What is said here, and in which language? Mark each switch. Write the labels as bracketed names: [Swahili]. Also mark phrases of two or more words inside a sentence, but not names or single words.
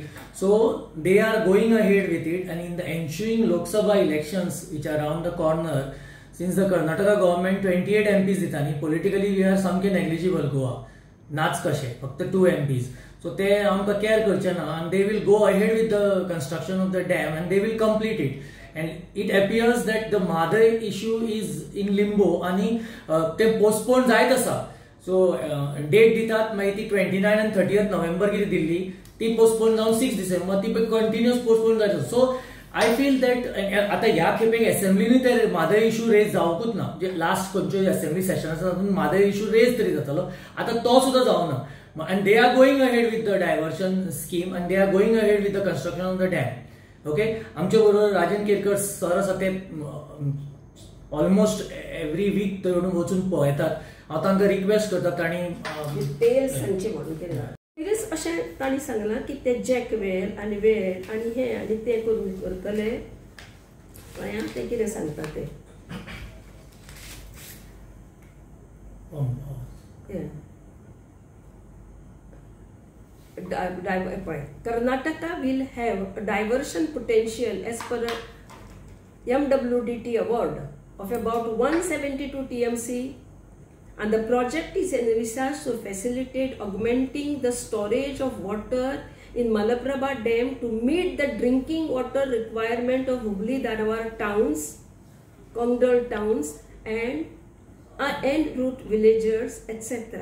[English] So they are going ahead with it. आनी in the ensuing Lok Sabha elections which are round the corner, since the Karnataka government 28 MPs [Konkani] दिता न्ही, [English] politically we are सामके negligible Goa, [Konkani] नाच कशें फक्त 2 MPs. सो ते आमकां केअर करचे ना [English] आनी they will go ahead with the construction of the dam आनी they will complete it. And it appears that the Madai issue is in limbo [Konkani] आणि ते पोस्टपोन जायत आसा. सो डेट दितात मागीर ती 29 and 30th नोव्हेंबर कितें दिल्ली ती पोस्टपोन जावन 6 डिसेंबर ती [English] continuous postpone [Konkani] जायत. [English] so I feel that [Konkani] आतां ह्या खेपेक असेंब्लीनूय ते मादय [English] issue raise [Konkani] जावंकूच ना. म्हणजे लास्ट खंयच्यो [English] assembly session [Konkani] आसा तातूंत मादय [English] issue raise [Konkani] तरी जातालो, आतां तो सुद्दां जावना. [English] And they are going ahead with the diversion scheme and they are going ahead with the construction of the dam. ओके, [Konkani] आमच्या बरोबर राजन केरकर सर आसा ते [English] almost every week [Konkani] थंय वचून पळयतात. हांव तांकां रिक्वेस्ट करता तांणी डिटेल्स सांगचे म्हणून अशें तांणी सांगलां की ते जॅकवेल आनी वेल आनी हे आनी ते करून करतले. ते कितें सांगता ते [English] Karnataka will have a diversion potential as per a MWDT award of about 172 TMC, and the project is envisaged to facilitate augmenting the storage of water in Malaprabha Dam to meet the drinking water requirement of Hubli Dharwad towns, Kongdal towns, and en route villagers, etc.